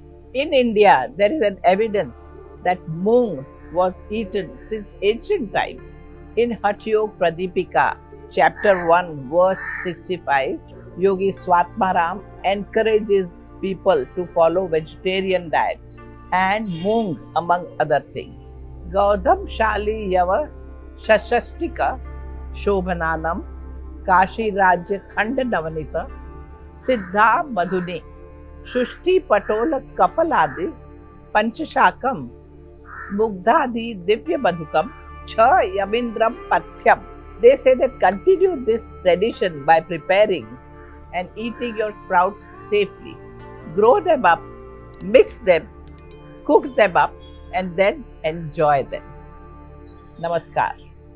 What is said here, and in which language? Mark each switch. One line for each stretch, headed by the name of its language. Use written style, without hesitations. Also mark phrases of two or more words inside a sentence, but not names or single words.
English: In India, there is an evidence that moong was eaten since ancient times. In Hatha Pradipika, chapter 1, verse 65, Yogi Swatmaram encourages people to follow vegetarian diet and moong among other things.
Sanskrit: Gaudam Shali Yava Shashashtika Shobhananam Kashi Rajya Khanda Navanita Siddha Madhuni Shushti Patola Kafaladi Panchashakam Mugdhadi Divya Madhukam Cha Yamindram Pathyam.
English: They say that continue this tradition by preparing and eating your sprouts safely. Grow them up, mix them, cook them up, and then enjoy them. Namaskar.